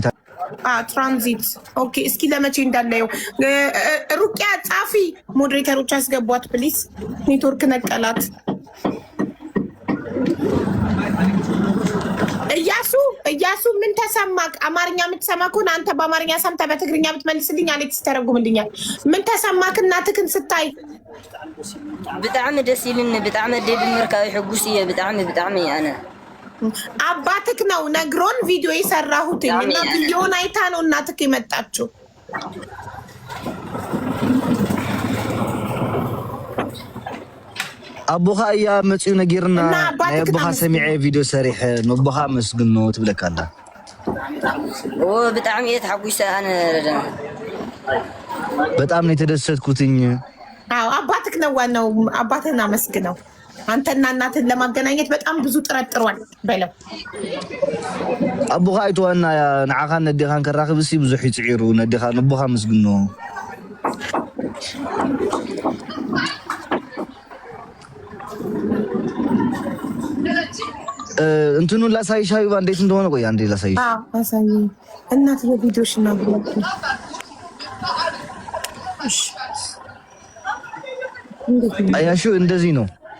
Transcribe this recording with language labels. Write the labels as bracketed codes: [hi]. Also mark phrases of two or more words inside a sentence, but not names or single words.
[am] ትራንዚት። ኦኬ እስኪ ለመቼ እንዳለው ሩቅያ ጻፊ። ሞዴሬተሮች አስገቧት ፕሊዝ። ኔትወርክ ነቀላት። እያሱ ምን ተሰማክ? አማርኛ የምትሰማ ከሆነ አንተ በአማርኛ ሰምተህ በትግርኛ ብትመልስልኝ አሌክስ ተረጉምልኛል። ምን ተሰማክ እናትክን ስታይ? [ti] ብጣዕሚ ደስ ይልን። ብጣዕሚ ደድ ምርካብ ሕጉስ እየ። ብጣዕሚ አነ [am] አባትክ ነው ነግሮን ቪዲዮ የሰራሁት እና ቪዲዮን አይታ ነው እናትክ የመጣችው። [ti] አቦኻ እያ መፅኡ ነጊርና ናይ አቦኻ ሰሚዐ ቪዲዮ ሰሪሐ ንቦኻ መስግኖ ትብለካላ። ብጣዕሚ እየ ተሓጒሰ ኣነ [am] በጣም ነው የተደሰትኩትኝ። አዎ አባትክ ነው ዋናው። አባትህን አመስግነው። አንተና እናትን ለማገናኘት በጣም ብዙ ጥረት ጥሯል በለው። [ti] አቦኻ አይተዋና ንዓኻን ነዲኻን ከራኽብ እሲ ብዙሕ ይፅዒሩ ነዲኻ ንቦኻ መስግኖ። [am] እንትኑን ላሳይሽ ሀቢባ እንዴት እንደሆነ። ቆይ አንዴ ላሳይሽ። አሳይ እናት የቪዲዮሽ ነው ብለሽ አያሹ እንደዚህ ነው።